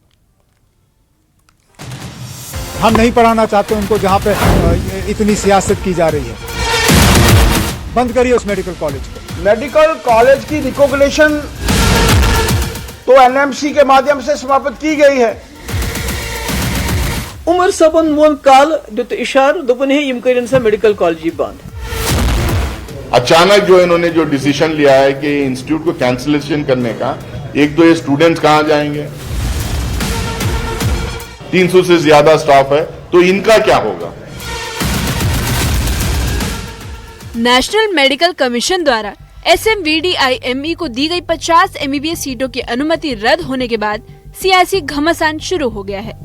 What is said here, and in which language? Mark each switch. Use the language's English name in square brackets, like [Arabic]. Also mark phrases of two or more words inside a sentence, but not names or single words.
[Hindi] हम नहीं पढ़ाना चाहते उनको जहां पे इतनी सियासत की जा रही है। बंद करिए उस [English] medical college [Hindi] को। [English] medical college [Hindi] की रिकॉग्निशन तो एनएमसी के माध्यम से समाप्त की गई है। [Kashmiri] उमर सबन वोन काल दुत इशार दोपन है यम करिन सा [English] medical college [Kashmiri] बंद। [Hindi] अचानक जो इन्होंने जो डिसीजन लिया है कि इंस्टीट्यूट को कैंसिलेशन करने का, एक तो ये स्टूडेंट्स कहां जाएंगे, 300 से ज्यादा स्टाफ है, तो इनका क्या होगा। नेशनल मेडिकल कमीशन द्वारा SMVDIME को दी गई 50 MBBS सीटों की अनुमति रद्द होने के बाद सियासी घमासान शुरू हो गया है।